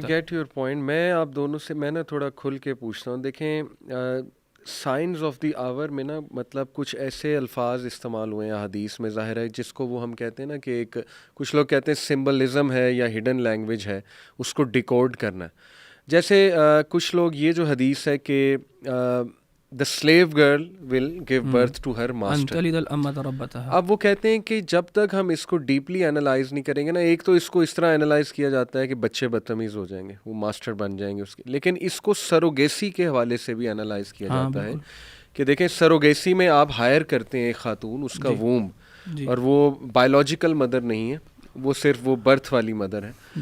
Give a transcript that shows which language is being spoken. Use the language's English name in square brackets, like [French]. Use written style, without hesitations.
[English] I get your point. [Urdu] میں آپ دونوں سے میں نا تھوڑا کھل کے پوچھتا ہوں. دیکھیں سائنس آف دی آور میں نا مطلب کچھ ایسے الفاظ استعمال ہوئے ہیں حدیث میں, ظاہر ہے جس کو وہ ہم کہتے ہیں نا کہ ایک کچھ لوگ کہتے ہیں سمبلزم ہے یا ہڈن لینگویج ہے, اس کو ڈیکوڈ کرنا. جیسے کچھ لوگ یہ جو حدیث ہے کہ [English] the slave girl will give birth to her master. [Urdu] اب وہ کہتے ہیں کہ جب تک ہم اس کو ڈیپلی انالائز نہیں کریں گے نا, ایک تو اس کو اس طرح انالائز کیا جاتا ہے کہ بچے بدتمیز ہو جائیں گے, وہ ماسٹر بن جائیں گے اس کے, لیکن اس کو سروگیسی کے حوالے سے بھی انالائز کیا جاتا ہے کہ دیکھیں سروگیسی میں آپ ہائر کرتے ہیں ایک خاتون, اس کا ووم, اور وہ بایولوجیکل مدر نہیں ہے, وہ صرف وہ برتھ والی مدر ہے.